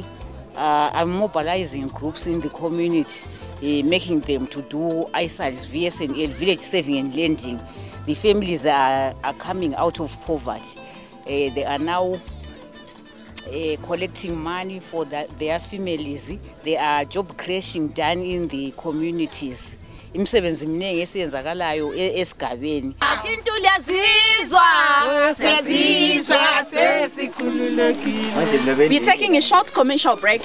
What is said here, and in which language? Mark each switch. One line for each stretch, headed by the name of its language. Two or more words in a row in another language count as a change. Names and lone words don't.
English: I'm mobilizing groups in the community, making them to do ISALs, VSNL, village saving and lending. The families are coming out of poverty. They are now collecting money for their families. There are job creation done in the communities.
North Ndebele: Imisebenzi eminingi esiyenzakalayo esigabeni.
English: We're taking a short commercial break.